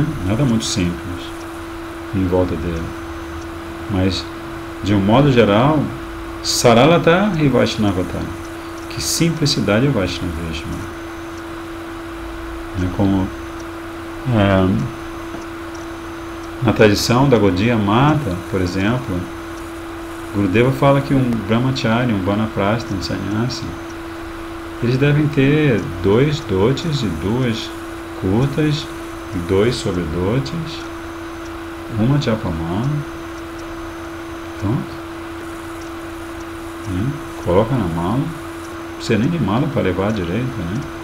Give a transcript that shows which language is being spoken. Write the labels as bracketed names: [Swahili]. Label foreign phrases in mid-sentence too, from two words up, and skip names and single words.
[Portuguese] Nada muito simples em volta dele, mas de um modo geral, Saralata e Vaishnavata, que simplicidade é Vaishnavismo, como na tradição da Gaudiya Mata, por exemplo, Gurudeva fala que um brahmachari, um vanaprastha, um sannyasi, eles devem ter 2 dotes e 2 curtas e 2 sobredotes, uma japamala, pronto. Coloca na mala, não precisa nem de mala para levar direito, né?